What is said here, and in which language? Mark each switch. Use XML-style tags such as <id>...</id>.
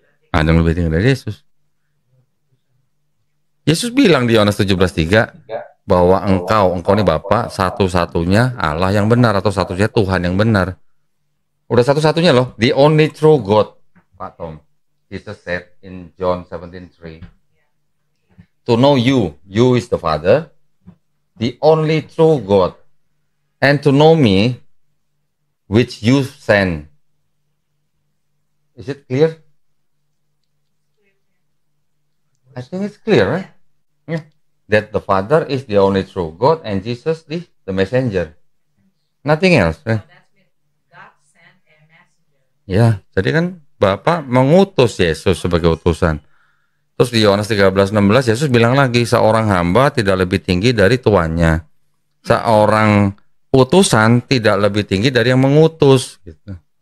<id>Ada yang lebih tinggi dari Yesus. Yesus bilang di Yohanes 17:3 bahwa engkau ini Bapa satu-satunya Allah yang benar atau satu-satunya Tuhan yang benar. Udah satu-satunya loh, the only true God, Pak Tom.</id> <en>Jesus said in John 17:3, to know you is the Father, the only true God, and to know me, which you send. Is it clear? I think it's clear, right? Yeah. That the Father is the only true God and Jesus the messenger. Nothing else. Right?</en> <id>Ya, jadi kan Bapa mengutus Yesus sebagai utusan. Terus di Yohanes 13:16 Yesus bilang lagi, seorang hamba tidak lebih tinggi dari tuannya. seorang utusan tidak lebih tinggi dari yang mengutus. Gitu.</id>